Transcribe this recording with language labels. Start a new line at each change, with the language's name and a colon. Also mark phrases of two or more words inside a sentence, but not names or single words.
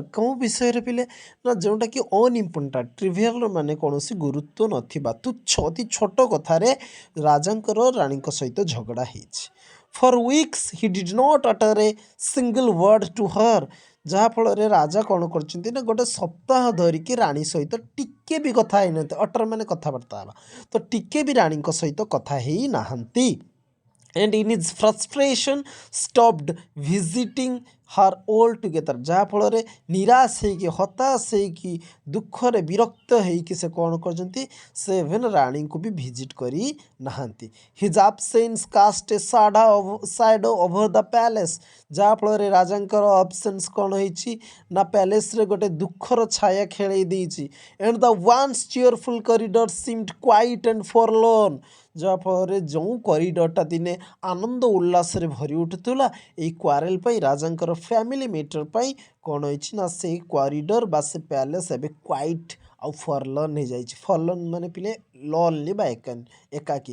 Odia: କେଉଁ ବିଷୟରେ ପିଲେ ନା, ଯେଉଁଟାକି
English: unimportant, trivial
Odia: ମାନେ କୌଣସି ଗୁରୁତ୍ୱ ନଥିବା ତୁଚ୍ଛ ଅତି ଛୋଟ କଥାରେ ରାଜାଙ୍କର ରାଣୀଙ୍କ ସହିତ ଝଗଡ଼ା ହେଇଛି।
English: for weeks he did not utter a single word to her,
Odia: ଯାହାଫଳରେ ରାଜା କ'ଣ କରିଛନ୍ତି ନା, ଗୋଟେ ସପ୍ତାହ ଧରିକି ରାଣୀ ସହିତ ଟିକେ ବି କଥା ହେଇନାହାନ୍ତି। ଅଟର ମାନେ କଥାବାର୍ତ୍ତା ହେବା, ତ ଟିକେ ବି ରାଣୀଙ୍କ ସହିତ କଥା ହେଇନାହାନ୍ତି।
English: and in his frustration stopped visiting her altogether,
Odia: ଯାହାଫଳରେ ନିରାଶ ହେଇକି, ହତାଶ ହେଇକି, ଦୁଃଖରେ ବିରକ୍ତ ହେଇକି ସେ କ'ଣ କରିଛନ୍ତି? ସେ ଇଭେନ୍ ରାଣୀଙ୍କୁ ବି ଭିଜିଟ୍ କରି ନାହାନ୍ତି।
English: his absence cast a shadow over the palace,
Odia: ଯାହାଫଳରେ ରାଜାଙ୍କର ଆବସେନ୍ସ କ'ଣ ହେଇଛି ନା, ପ୍ୟାଲେସ୍ରେ ଗୋଟେ ଦୁଃଖର ଛାୟା ଖେଳେଇ ଦେଇଛି।
English: and the once cheerful corridor seemed quiet and forlorn,
Odia: ଯାହାଫଳରେ ଯେଉଁ କରିଡରଟା ଦିନେ ଆନନ୍ଦ ଉଲ୍ଲାସରେ ଭରି ଉଠୁଥିଲା, ଏଇ କ୍ୱାରେଲ ପାଇଁ, ରାଜାଙ୍କର
English: family matter
Odia: ପାଇଁ କ'ଣ ହେଇଛି ନା, ସେଇ କରିଡର ବା ସେ ପ୍ୟାଲେସ୍ ଏବେ କ୍ୱାଇଟ୍ ଆଉ ଫରଲର୍ନ ହେଇଯାଇଛି। ଫରଲର୍ନ ମାନେ ପିଲେ ଲନ୍ଲି ବା ଏକାକୀ।